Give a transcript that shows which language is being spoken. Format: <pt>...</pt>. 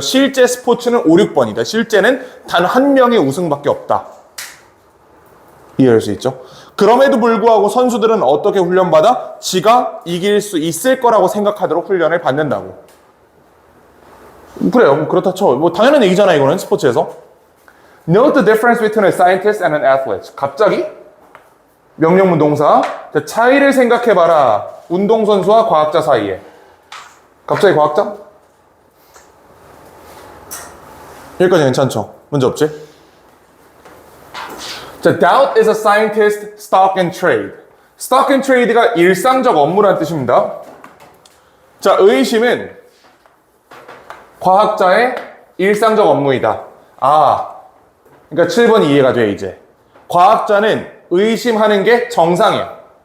<ko>실제 스포츠는 5, 6번이다. 실제는 단 한 명의 우승밖에 없다. 이해할 수 있죠? 그럼에도 불구하고 선수들은 어떻게 훈련받아? 지가 이길 수 있을 거라고 생각하도록 훈련을 받는다고. 그래요. 그렇다 쳐. 당연한 얘기잖아, 이거는 스포츠에서.</ko> <en>Note the difference between a scientist and an athlete.</en> <ko>갑자기 명령문 동사. 차이를 생각해봐라. 운동선수와 과학자 사이에. 갑자기 과학자? 여기까지 괜찮죠? 문제 없지?</ko> <en>자, doubt is a scientist stock and trade.</en> <ko>stock and trade가 일상적 업무라는 뜻입니다. 자, 의심은 과학자의 일상적 업무이다. 그러니까 7번이 이해가 돼, 이제. 과학자는 의심하는 게 정상이야.</ko>